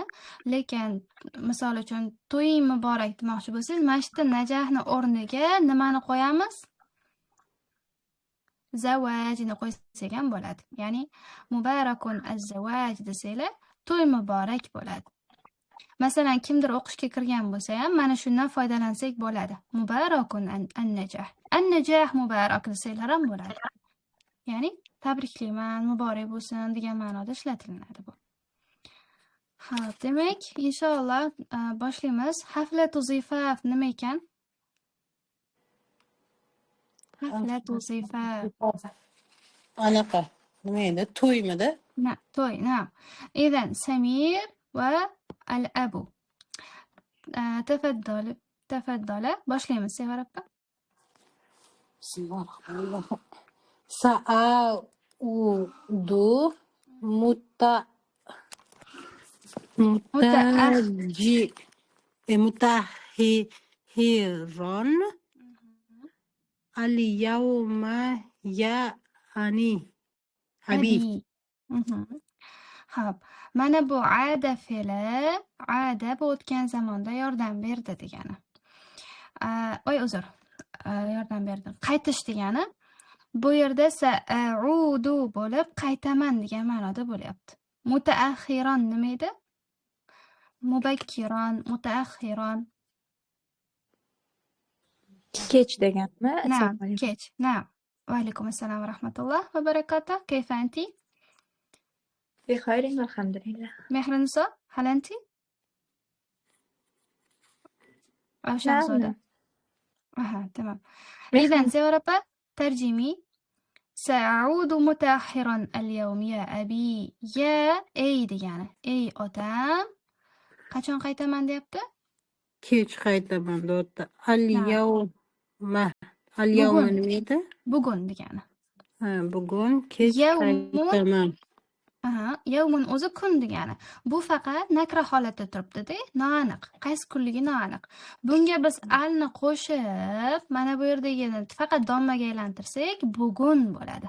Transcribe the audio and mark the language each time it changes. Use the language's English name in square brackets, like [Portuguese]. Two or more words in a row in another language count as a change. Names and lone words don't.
[Uzbek] Lekin misol uchun to'ying muborak demoqchi bo'lsangiz, mana shu yerda najahni o'rniga nimani qo'yamiz? Zavajni qo'ysak ham bo'ladi. Ya'ni [Arabic] مبارك الزواج [Uzbek] desanglar, to'y muborak bo'ladi. Masalan, kimdir o'qishga kirgan bo'lsa ham mana shundan foydalansak bo'ladi. [Arabic] مبارك النجاح. النجاح مبارك [Uzbek] desanglar ham bo'ladi. Ya'ni tabriklayman, muborak bo'lsin degan ma'noda ishlatiladi bu. Xo'p, demak, inshaalloh boshlaymiz. [Arabic] حفلة زفاف [Uzbek] nima ekan? [Arabic] حفلة زفاف. [Uzbek] Anaqa. Nima endi? To'ymidi? to'y, [Arabic] نعم. إذن سمير والأب. [Uzbek] Tafaddala. Boshlaymiz, Sevara opa. Bismillahirrahmanirrahim. [Arabic] سأعود متأخرا اليوم يعني أبي. [Uzbek] Xo'p, mana bu ada fe'li, ada bu o'tgan zamonda yordam berdi degani. Uzr. Yordam berdi. Qaytish degani. Bu yerda sa'udu bo'lib qaytaman degan ma'noda bo'lyapti. Mutaakhiron nima edi? [Arabic] مبكرا، متأخرا. [Uzbek] Kech deganmi? Na'am, kech. Na'am. [Arabic] وعليكم السلام ورحمة الله وبركاته. كيف أنت? بخير الحمد لله. Mehriniso, هل أنت? نعم. [Uzbek] Shahzoda. Aha, tamam. Idan Sevara opa, tarjimi. [Arabic] سأعود متأخرا اليوم يا أبي. [Uzbek] Ya ey degani. Ey otam. Qachon qaytaman deyapti? Kech qaytaman deyapti. Al-yawma. Al-yawma nima edi? Bugun degani. Ha, bugun kech Yawmun. qaytaman. Yawmun o'zi kun degani. Bu faqat nakra holatda turibdi-da, noaniq. Qaysi kunligi noaniq. Bunga biz alni qo'shib, mana bu yerdagini faqat dommaga aylantirsak, bugun bo'ladi.